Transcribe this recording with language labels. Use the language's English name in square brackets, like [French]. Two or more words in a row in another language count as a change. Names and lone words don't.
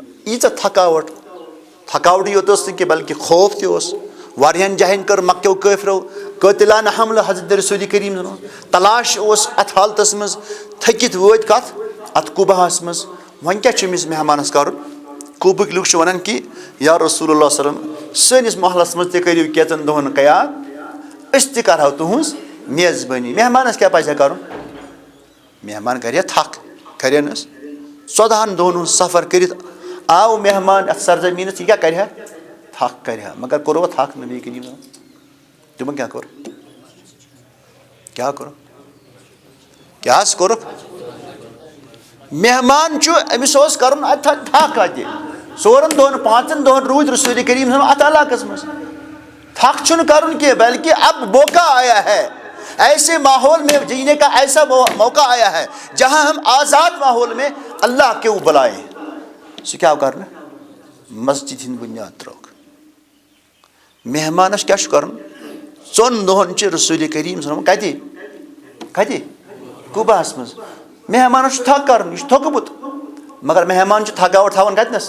[Kashmiri] ییٖژاہ تھکاوٹٕے یوت ٲس نہٕ کینٛہہ بلکہِ خوف تہِ اوس. واریاہن جایَن کٔر مکیو کٲفرو قٲتِلانہ حملہٕ حضرت رسول کریم تلاش اوس اتھ حالتس منٛز. تھٔکِتھ وٲتۍ کتھ اتھ قُباہس منٛز. وۄنۍ کیٛاہ چھُ أمِس مہمانس کرُن؟ قوبٕکۍ لُکھ چھِ ونان کہ [Arabic] یا رسول اللہ صلی اللہ علیہ وسلم [Kashmiri] سٲنِس محلس منٛز تہِ کٔرِو کینٛژن دۄہن قیام، أسۍ تہِ کرہو تُہنٛز میزبٲنی. مہمانس کیٛاہ پزِ ہا کرُن؟ مہمان کرِ ہا تھکھ، کرٮ۪نس 14 دۄہن ہُنٛد سفر کٔرِتھ آو مہمان اتھ سرزمینس، یہِ کیٛاہ کرِ ہا؟ تھکھ کرِ ہا. مگر کوٚروا تھکھ نبی کریم تِمن کیٛاہ کوٚر؟ کیٛاہ کوٚرُکھ؟ کیٛاہ حظ کوٚرُکھ؟ مہمان چھُ أمِس اوس کرُن اتہِ تھکھ اتہِ. 4 دۄہن 5 دۄہن روٗدۍ رسول کریم اتھ علاقس منٛز. تھکھ چھُنہٕ کرُن کینٛہہ [Urdu] بلکہ اب موقع آیا ہے ایسے ماحول میں جینے کا، ایسا موقع آیا ہے جہاں ہم آزاد ماحول میں اللہ کے بلائیں. [Kashmiri] سُہ کیٛاہ آو کرنہٕ؟ مسجد ہِنٛد بُنیاد ترٲوکھ. مہمانس کیٛاہ چھُ کرُن؟ 4 دۄہن چھِ رسول کریم [Arabic] صلی اللہ علیہ وسلم [Kashmiri] کتہِ؟ قُباہس منٛز. مہمانس چھُ تھکھ کرُن، یہِ چھُ تھوٚکمُت. مگر مہمان چھُ تھکاوٹ تھاوان کتنس؟